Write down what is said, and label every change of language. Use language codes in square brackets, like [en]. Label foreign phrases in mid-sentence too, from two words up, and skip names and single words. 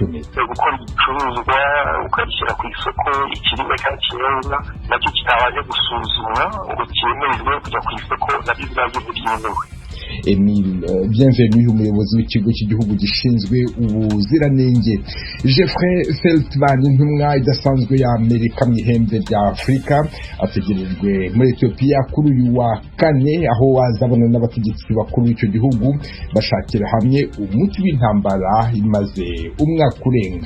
[rw] Gukora ibicuruzwa ukabishyira ku isoko ikiribwa cy'akirenga nacyo kitabaje gusuzumwa ngo cyemererwe kujya ku isoko nabyo byaje byemewe. Emile Bienvenue, umuyobozi w'ikigo cy'igihugu gishinzwe ubuziranenge. Jeffrey Feltman, intumwa idasanzwe ya Amerika mu ihembe rya Afurika, ategerejwe muri Ethiopia kuri uyu wa kane, aho wazabona n'abategetsi bakuru b'icyo gihugu bashakira hamwe umuti w'intambara imaze umwaka urenga.